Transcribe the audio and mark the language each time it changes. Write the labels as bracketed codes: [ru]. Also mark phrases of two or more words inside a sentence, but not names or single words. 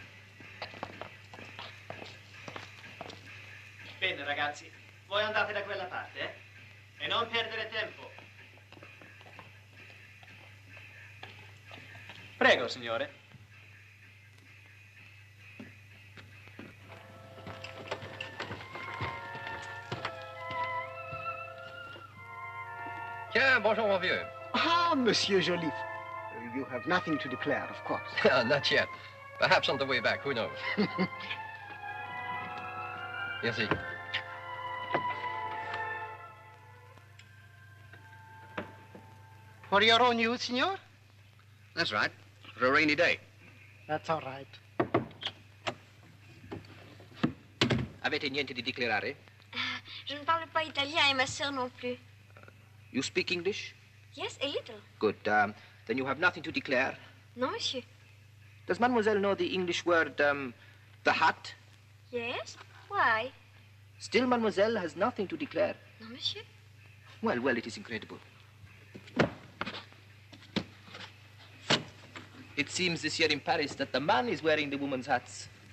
[it] Bene, ragazzi. Voi andate da quella parte, E non perdere tempo. Prego, signore. [fr] Tiens, bonjour, mon vieux. Ah, Monsieur Joliffe. [en] You have nothing to declare, of course. Not yet. Perhaps on the way back, who knows? [fr] Merci. [en] For your own use, signor? That's right. For a rainy day. That's all right. [it] Avete niente di declarare? [fr] Je ne parle pas italien et ma sœur non plus. [en] You speak English? Yes, a little. Good. Then you have nothing to declare. [fr] Non, monsieur. [en] Does mademoiselle know the English word, the hat? Yes? Why? Still, mademoiselle has nothing to declare. [fr] Non, monsieur. [en] Well, well, it is incredible. It seems this year in Paris that the man is wearing the woman's hats.